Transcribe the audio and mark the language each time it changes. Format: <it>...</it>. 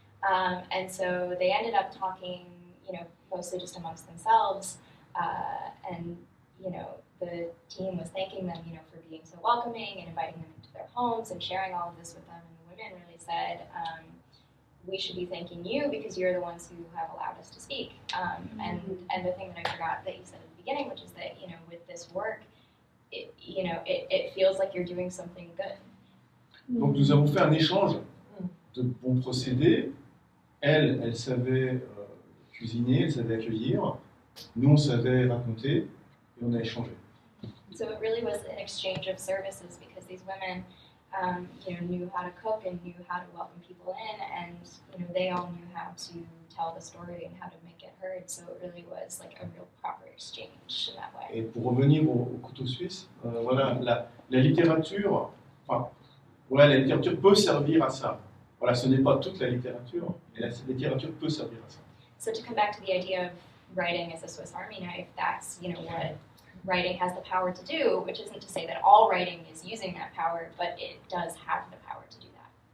<en>And so they ended up talking, you know, mostly just amongst themselves, and, you know, the team was thanking them, you know, for being so welcoming and inviting them into their homes and sharing all of this with them. And the women really said, we should be thanking you because you're the ones who have allowed us to speak. And the thing that I forgot that you said at the beginning, which is that, you know, with this work, it feels like you're doing something good.</en> <fr>Donc nous avons fait un échange de bons procédés. Elle savait cuisiner, elle savait accueillir. Nous, on savait raconter et on a échangé.</fr> <en>So it really was an exchange of services because these women, you know, knew how to cook and knew how to welcome people in, and you know, they all knew how to tell the story and how to make it heard. So it really was like a real proper exchange in that way.</en> <fr>Et pour revenir au couteau suisse, voilà, la littérature, enfin, ouais, la littérature peut servir à ça. Voilà, ce n'est pas toute la littérature, mais la littérature peut servir à ça.</fr> <en>So to come back to the idea of writing as a Swiss Army knife, that's, you know, what writing has the power to do, which isn't to say that all writing is using that power, but it does have the power to do that.</en>